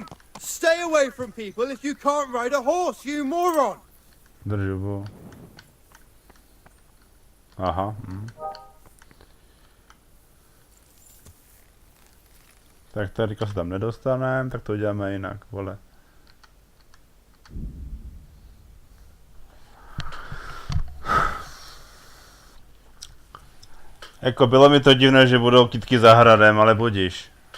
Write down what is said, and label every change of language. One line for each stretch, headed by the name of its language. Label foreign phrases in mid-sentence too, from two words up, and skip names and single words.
English: Stay away from people if you can't ride a horse, you moron!
Czech: Držu. Aha. Tak tady se tam nedostaneme, tak to uděláme jinak, vole. Jako bylo mi to divné, že budou kytky za hradem, ale budíš.